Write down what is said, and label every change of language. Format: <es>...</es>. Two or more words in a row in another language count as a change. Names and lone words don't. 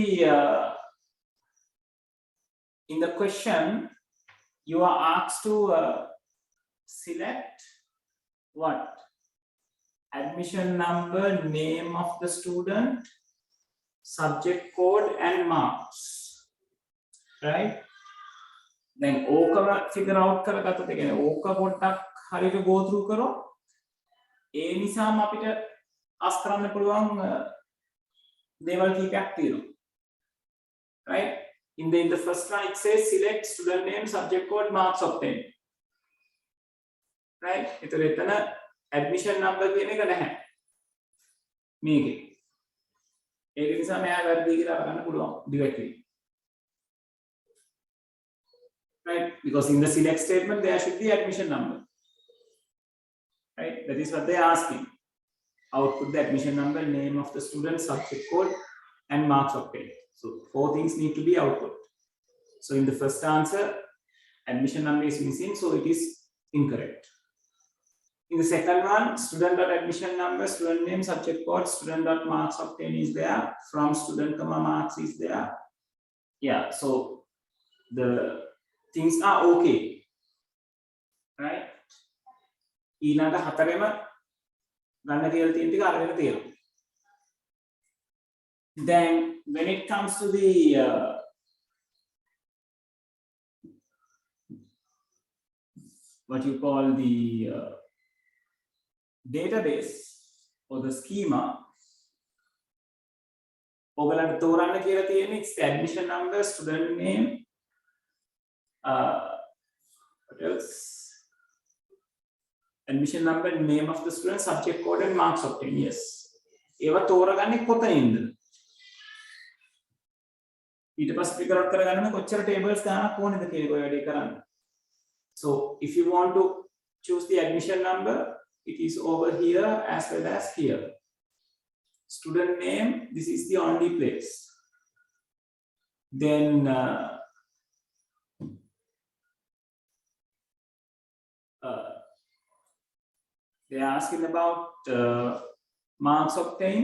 <en>the question you are asked to select what admission number name of the student subject code and marks right then</en> <si>ඕකම</si> <en>figure out</en> <si>කරගත්තොත් ඒ කියන්නේ ඕක පොඩ්ඩක් හරියට</si> <en>go through</en> <si>කරොත් ඒ නිසාම අපිට අස් කරන්න පුළුවන් දේවල් කීපයක් තියෙනවා</si> <en>right in the first line it says select student name subject code marks obtained right</en> <si>ඒතර එතන</si> <en>admission number</en> <si>කියන එක නැහැ මේකේ ඒක නිසා මෙයා වැරදි කියලා අරගන්න පුළුවන් directly</si> <en>right because in the select statement there should be admission number right that is what they are asking output the admission number name of the student subject code and marks obtained so 4 things need to be output so in the first answer admission number is missing so it is incorrect in the second one student.admission number student name subject code student.marks obtained is there from student comma marks is there yeah so the things are okay right</en> <si>ඊළඟ හතරෙම ගන්න කියලා තියෙන ටික අරගෙන තියෙනවා</si> <en>then when it comes to the what you call the database or the schema</en> <si>ඔයගලන්ට තෝරන්න කියලා තියෙන්නේ</si> <en>it's the admission number student name what else admission number name of the student subject code and marks obtained yes</en> <si>ඒවා තෝරගන්නේ කොතනින්ද ඊට පස්සේ</si> <en>figure out</en> <si>කරගන්න කොච්චර tables ගානක් ඕනේද කියන එක ඔය වැඩේ කරන්න.</si> <en>So if you want to choose the admission number, it is over here as well as here. Student name, this is the only place. Then they are asking about marks obtained.</en>